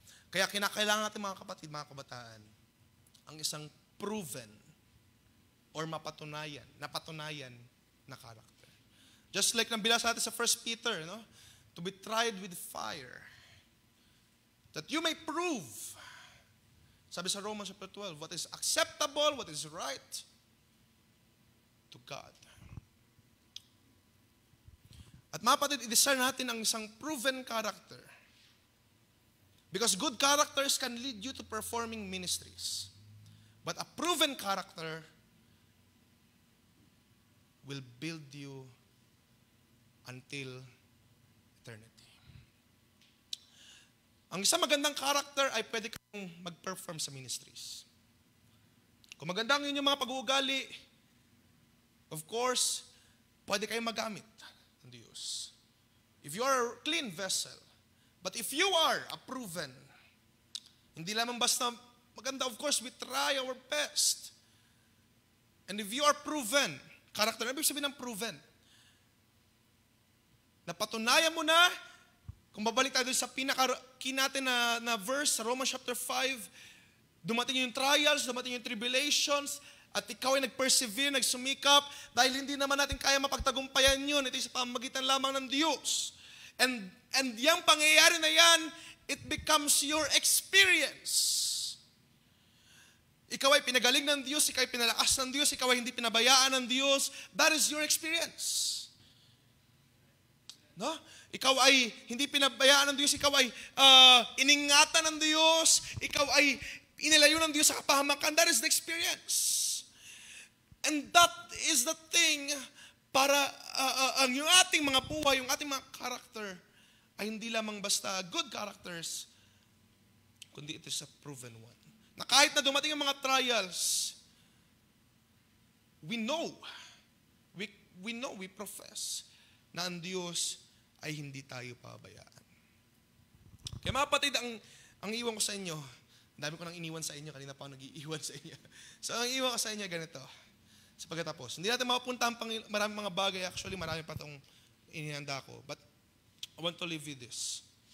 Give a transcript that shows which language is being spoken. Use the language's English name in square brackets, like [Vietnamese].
[Filipino] Kaya kinakailangan natin mga kapatid, mga kabataan, ang isang proven or napatunayan na character. [English] Just like [Filipino] nang binasa natin sa 1 Peter, no? [English] To be tried with fire, that you may prove, sabi sa Romans chapter 12, what is acceptable, what is right to God. [Filipino] At mga kapatid, i-discern natin ang isang proven character. [English] Because good characters can lead you to performing ministries. But a proven character will build you until eternity. [Filipino] Ang isang magandang character ay pwede kang mag-perform sa ministries. Kung maganda ang inyong mga pag-uugali, of course, pwede kayong magamit ng Diyos. [English] If you are a clean vessel, but if you are a proven, [Filipino] hindi lamang basta maganda, [English] of course, we try our best. And if you are proven, character, [Filipino] ano ibig sabihin ng proven? Napatunayan mo na, kung babalik tayo sa pinaka-key natin na verse, sa Romans chapter 5, dumating yung trials, dumating yung tribulations, at ikaw ay nag-persevere, nagsumikap, dahil hindi naman natin kaya mapagtagumpayan yun. Ito sa pamagitan lamang ng Diyos. [English] And [Filipino] yung pangyayari na yan, [English] it becomes your experience. [Filipino] Ikaw ay pinagaling ng Diyos, ikaw ay pinalakas ng Diyos, ikaw ay hindi pinabayaan ng Diyos. [English] That is your experience. No? [Filipino] Ikaw ay hindi pinabayaan ng Diyos, ikaw ay iningatan ng Diyos, ikaw ay inilayo ng Diyos sa kapahamakan. [English] That is the experience. And that is the thing [Filipino] para ang yung ating mga buhay, yung ating mga character ay hindi lamang basta [English] good characters, kundi it is a proven one. [Filipino] Na kahit na dumating ang mga trials, [English] we know, we profess [Filipino] na ang Diyos ay hindi tayo pabayaan. Kaya mga kapatid, ang iwan ko sa inyo, dami ko nang iniwan sa inyo, kanina pa ako nag-iiwan sa inyo. So ang iwan ko sa inyo, ganito, sa pagkatapos. Hindi natin mapupunta ang maraming mga bagay, actually marami pa itong inihanda ko. [English] But I want to leave you this.